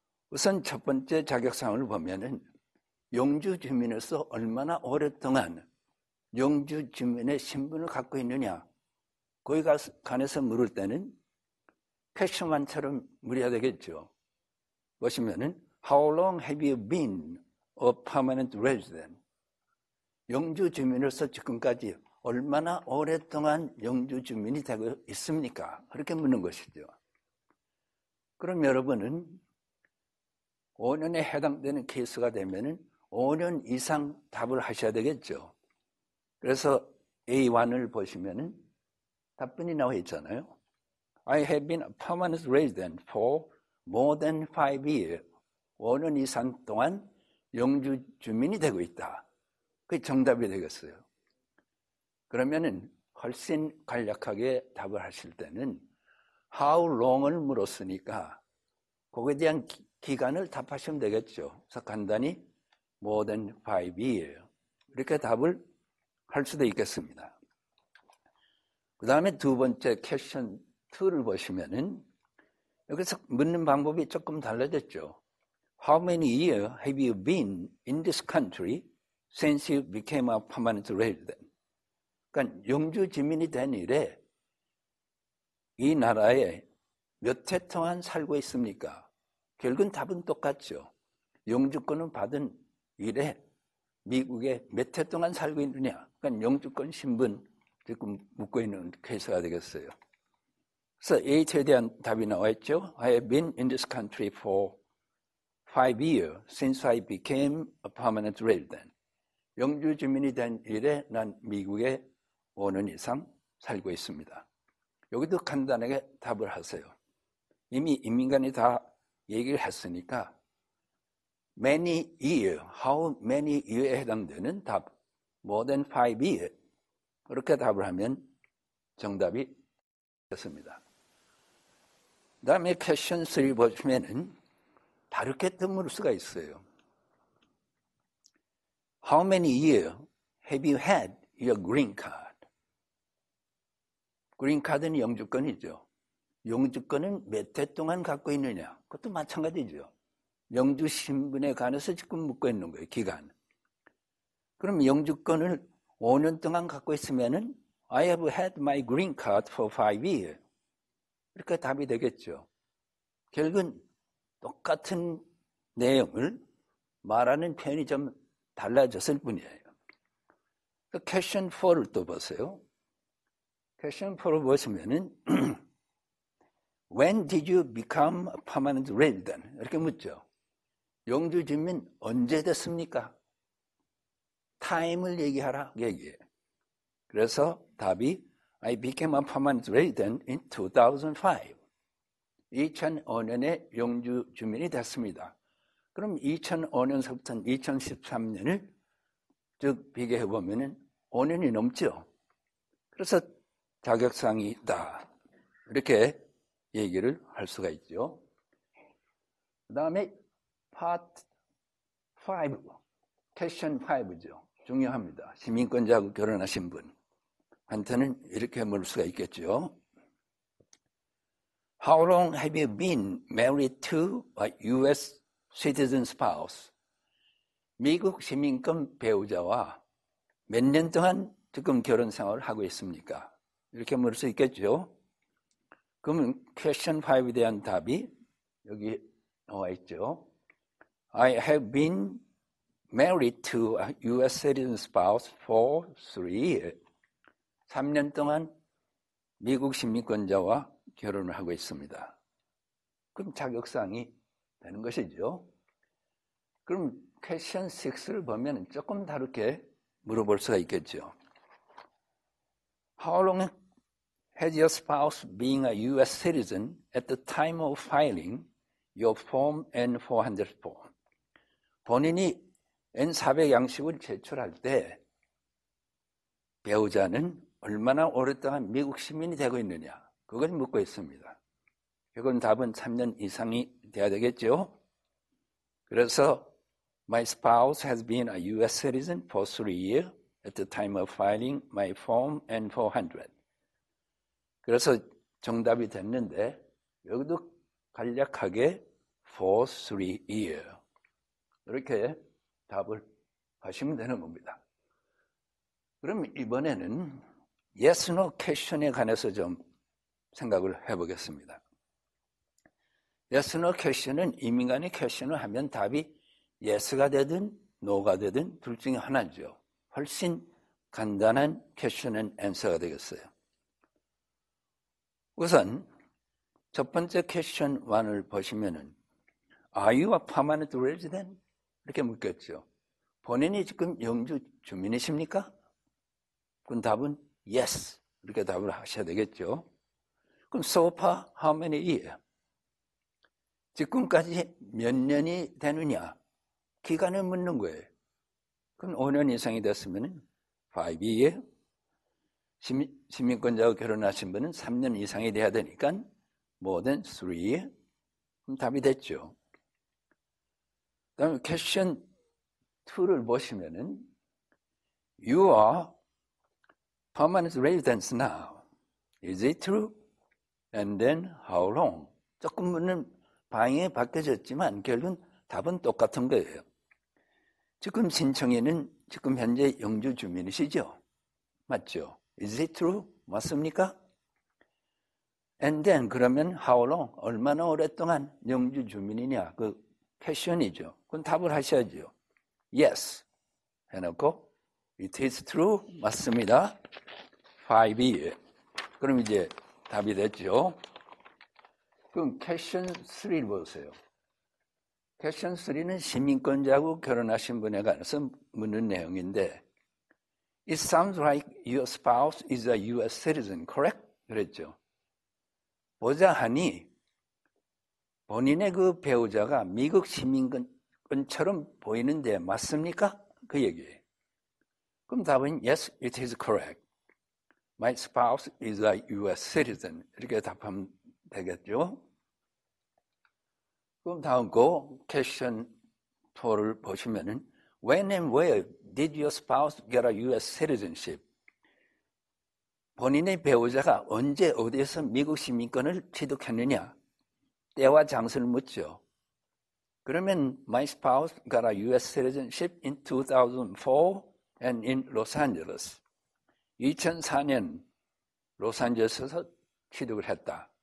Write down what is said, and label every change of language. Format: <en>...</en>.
<ko>우선 첫 번째 자격사항을 보면은 영주 주민으로서 얼마나 오랫동안 영주 주민의 신분을 갖고 있느냐 거기 관해서 물을 때는 퀘스천만처럼 물어야 되겠죠. 보시면은</ko> <en>How long have you been a permanent resident?</en> <ko>영주 주민으로서 지금까지 얼마나 오랫동안 영주 주민이 되고 있습니까? 그렇게 묻는 것이죠. 그럼 여러분은 5년에 해당되는 케이스가 되면은 5년 이상 답을 하셔야 되겠죠. 그래서 A1을 보시면은 답변이 나와 있잖아요.</ko> <en>I have been a permanent resident for more than 5 years.</en> <ko>5년 이상 동안 영주 주민이 되고 있다. 그게 정답이 되겠어요. 그러면은 훨씬 간략하게 답을 하실 때는 how long을 물었으니까 거기에 대한 기간을 답하시면 되겠죠. 그래서 간단히</ko> <en>more than 5 years</en> <ko>이렇게 답을 할 수도 있겠습니다. 그 다음에 두 번째 question 2를 보시면은 여기서 묻는 방법이 조금 달라졌죠.</ko> <en>How many years have you been in this country since you became a permanent resident?</en> <ko>그러니까 영주 주민이 된 이래 이 나라에 몇 해 동안 살고 있습니까? 결국은 답은 똑같죠. 영주권을 받은 이래 미국에 몇 해 동안 살고 있느냐? 그러니까 영주권 신분 지금 묻고 있는 케이스가 되겠어요. 그래서 A에 대한 답이 나와 있죠.</ko> <en>I have been in this country for 5 years since I became a permanent resident.</en> <ko>영주 주민이 된 이래 난 미국에 5년 이상 살고 있습니다. 여기도 간단하게 답을 하세요. 이미 인민관이 다 얘기를 했으니까 many year, how many year에 해당되는 답,</ko> <en>more than 5 years</en> <ko>그렇게 답을 하면 정답이 됐습니다. 그 다음에 퀘션 3 보시면은 다르게 묻을 수가 있어요.</ko> <en>How many years have you had your green card?</en> <ko>그린 카드는 영주권이죠. 영주권은 몇 해 동안 갖고 있느냐? 그것도 마찬가지죠. 영주 신분에 관해서 지금 묻고 있는 거예요. 기간. 그럼 영주권을 5년 동안 갖고 있으면은</ko> <en>I have had my green card for 5 years.</en> <ko>이렇게 답이 되겠죠. 결국은 똑같은 내용을 말하는 표현이 좀 달라졌을 뿐이에요. 퀘션 4를 또 보세요. 퀘션 4를 보시면은</ko> <en>When did you become a permanent resident?</en> <ko>이렇게 묻죠. 영주 주민 언제 됐습니까? 타임을 얘기하라 얘기해요. 그래서 답이</ko> <en>I became a permanent resident in 2005.</en> <ko>2005년에 영주 주민이 됐습니다. 그럼 2005년서부터 2013년을 쭉 비교해 보면은 5년이 넘죠. 그래서 자격사항이 있다. 이렇게 얘기를 할 수가 있죠. 그 다음에 파트 5, 퀘션 5죠. 중요합니다. 시민권자하고 결혼하신 분한테는 이렇게 물을 수가 있겠죠.</ko> <en>How long have you been married to a U.S. citizen spouse?</en> <ko>미국 시민권 배우자와 몇 년 동안 지금 결혼 생활을 하고 있습니까? 이렇게 물을 수 있겠죠. 그러면 퀘션 5에 대한 답이 여기 나와 있죠.</ko> <en>I have been married to a U.S. citizen spouse for 3 years.</en> <ko>3년 동안 미국 시민권자와 결혼을 하고 있습니다. 그럼 자격사항이 되는 것이죠. 그럼 퀘션 6를 보면 조금 다르게 물어볼 수가 있겠죠.</ko> <en>How long has your spouse been a U.S. citizen at the time of filing your Form N-400 form?</en> <ko>본인이 N-400 양식을 제출할 때 배우자는 얼마나 오랫동안 미국 시민이 되고 있느냐? 그걸 묻고 있습니다. 이건 답은 3년 이상이 돼야 되겠죠. 그래서</ko> <en>My spouse has been a U.S. citizen for 3 years at the time of filing my Form N-400.</en> <ko>그래서 정답이 됐는데 여기도 간략하게</ko> <en>for 3 years</en> <ko>이렇게 답을 하시면 되는 겁니다. 그럼 이번에는 yes, no 퀘션에 관해서 좀 생각을 해보겠습니다. yes, no 퀘션은 이민간의 퀘션을 하면 답이 yes가 되든 no가 되든 둘 중에 하나죠. 훨씬 간단한 question and answer가 되겠어요. 우선 첫 번째 question 1을 보시면은</ko> <en>Are you a permanent resident?</en> <ko>이렇게 묻겠죠. 본인이 지금 영주 주민이십니까? 그럼 답은 yes. 이렇게 답을 하셔야 되겠죠. 그럼</ko> <en>so far how many years?</en> <ko>지금까지 몇 년이 되느냐? 기간을 묻는 거예요. 그럼 5년 이상이 됐으면 5 years. 시민권자와 결혼하신 분은 3년 이상이 돼야 되니까</ko> <en>more than 3 years.</en> <ko>그럼 답이 됐죠. 그다음에 question 2를 보시면은</ko> <en>You are permanent residents now. Is it true? And then how long?</en> <ko>조금 묻는 방향이 바뀌어졌지만 결국은 답은 똑같은 거예요. 지금 신청인은 지금 현재 영주 주민이시죠? 맞죠?</ko> <en>Is it true?</en> <ko>맞습니까?</ko> <en>And then</en> <ko>그러면</ko> <en>how long?</en> <ko>얼마나 오랫동안 영주 주민이냐? 그 퀘션이죠. 그건 답을 하셔야죠.</ko> <en>Yes.</en> <ko>해놓고</ko> <en>It is true.</en> <ko>맞습니다.</ko> <en>5 years.</en> <ko>그럼 이제 답이 됐죠. 그럼 퀘션 3를 보세요. 퀘션 3는 시민권자하고 결혼하신 분에 관해서 묻는 내용인데</ko> <en>It sounds like your spouse is a U.S. citizen, correct?</en> <ko>그랬죠. 보자하니 본인의 그 배우자가 미국 시민권처럼 보이는데 맞습니까? 그 얘기예요. 그럼 답은</ko> <en>Yes, it is correct. My spouse is a U.S. citizen.</en> <ko>이렇게 답하면 되겠죠. 그럼 다음 거 퀘션 4를 보시면은 When and where did your spouse get a U.S.</ko> <en>citizenship?</en> <ko>본인의 배우자가 언제 어디에서 미국 시민권을 취득했느냐? 때와 장소를 묻죠. 그러면</ko> <en>My spouse got a U.S. citizenship in 2004 and in Los Angeles.</en> <ko>2004년 로스앤젤레스에서 취득을 했다.</ko>